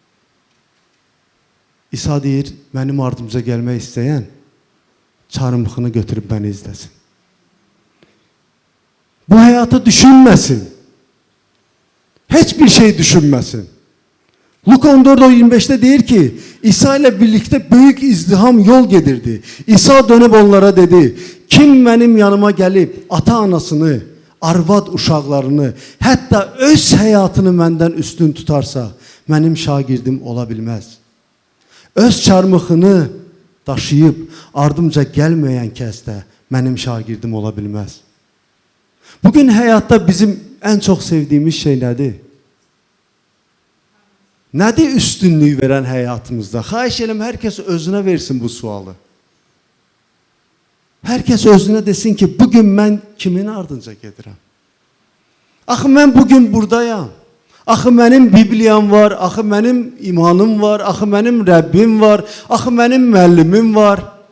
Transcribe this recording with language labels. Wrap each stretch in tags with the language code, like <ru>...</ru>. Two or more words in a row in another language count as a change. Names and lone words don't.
<az>İsa deyir, mənim ardımca gəlmək istəyən çarmıxını götürüb məni izləsin. Bu həyatı düşünməsin. Heç bir şey düşünməsin. Luka 14:25'te deyir ki,</az> <tr>İsa ile birlikte büyük izdiham yol gedirdi. İsa dönüp onlara dedi, kim benim yanıma gelip ata anasını, arvad uşaqlarını, hatta öz hayatını menden üstün tutarsa, benim şagirdim olabilmez. Öz çarmıxını daşıyıp ardımca gelmeyen kəs də benim şagirdim olabilmez. Bugün hayatta bizim en çok sevdiğimiz şey nedir?</tr> <az>Nədir üstünlük veren həyatımızda? Xahiş edirəm, hər kəs özünə versin bu sualı. Hər kəs özünə desin ki, bugün mən kimin ardınca gedirəm? Axı mən bugün buradayam. Axı mənim Bibliyam var, axı mənim imanım var, axı mənim Rəbbim var, axı mənim müəllimim var.</az>